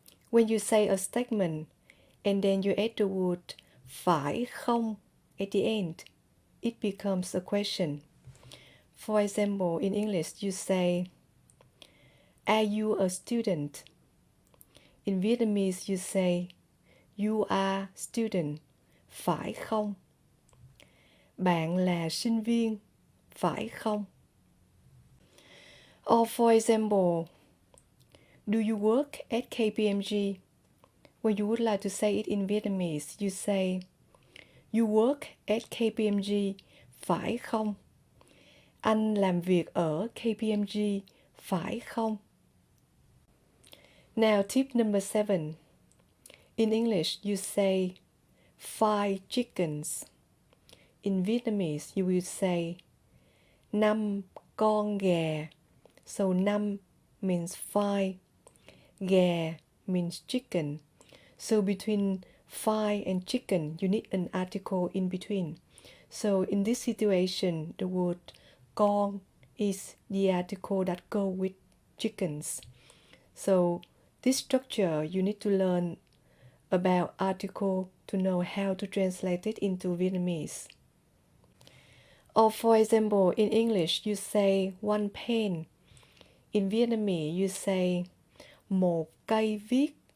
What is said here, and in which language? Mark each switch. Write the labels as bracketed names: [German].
[English] When you say a statement and then you add the word phải không at the end, it becomes a question. For example, in English, you say, are you a student? In Vietnamese, you say, you are student, [Vietnamese] phải không? Bạn là sinh viên, phải không? [English] Or for example, do you work at KPMG? When you would like to say it in Vietnamese, you say, you work at KPMG, [Vietnamese] phải không? Anh làm việc ở KPMG, phải không? [English] Now, tip number 7. In English, you say 5 chickens. In Vietnamese, you will say 5 [Vietnamese] con gà. [English] So 5 means 5, gà means chicken. So between 5 and chicken, you need an article in between. So in this situation, the word con is the article that go with chickens. So this structure, you need to learn about article to know how to translate it into Vietnamese. Or for example, in English, you say 1 pen. In Vietnamese, you say [Vietnamese] một cây viết.